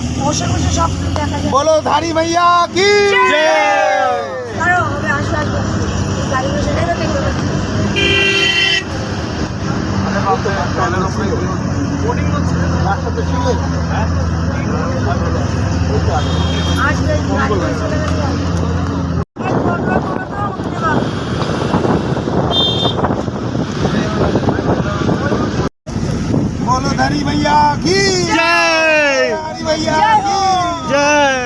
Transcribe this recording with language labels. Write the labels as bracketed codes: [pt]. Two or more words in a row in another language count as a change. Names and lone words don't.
[bn] বসে বসে সব দেখা যায়। [hi] बोलो धारी भैया की जय। [bn] আরো হবে, আসবে আসবে, গাড়ি বসে নেবে দেখবে। রাস্তাতে ছিল আসবে গাড়ি বসে নেবে। [hi] बोलो धारी भैया की जय धारी भैया की जय।